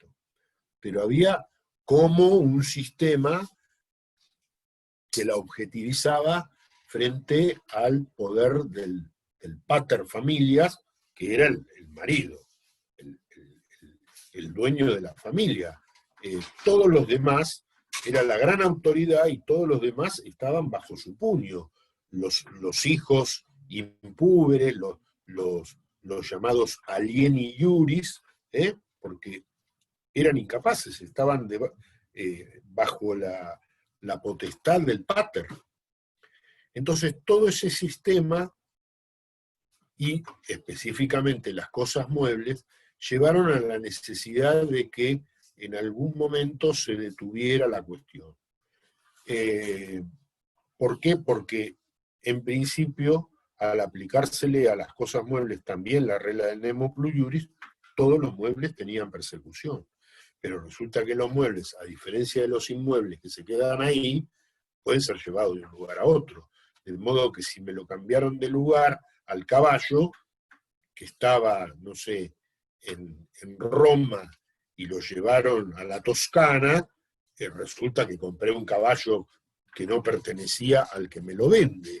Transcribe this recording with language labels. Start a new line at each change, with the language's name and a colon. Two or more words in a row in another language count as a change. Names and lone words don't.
Spanish: Pero había como un sistema que la objetivizaba frente al poder del
Latin: pater familias,
Spanish: que era el marido, el dueño de la familia. Todos los demás, era la gran autoridad y todos los demás estaban bajo su puño. Los hijos impúberes, los llamados
Latin: alieni iuris,
Spanish: porque eran incapaces, estaban bajo la potestad del pater. Entonces todo ese sistema, y específicamente las cosas muebles, llevaron a la necesidad de que en algún momento se detuviera la cuestión. ¿Por qué? Porque en principio, al aplicársele a las cosas muebles también la regla del
Latin: nemo plus iuris,
Spanish: todos los muebles tenían persecución. Pero resulta que los muebles, a diferencia de los inmuebles que se quedan ahí, pueden ser llevados de un lugar a otro. De modo que si me lo cambiaron de lugar al caballo, que estaba, no sé, en Roma, y lo llevaron a la Toscana, resulta que compré un caballo que no pertenecía al que me lo vende.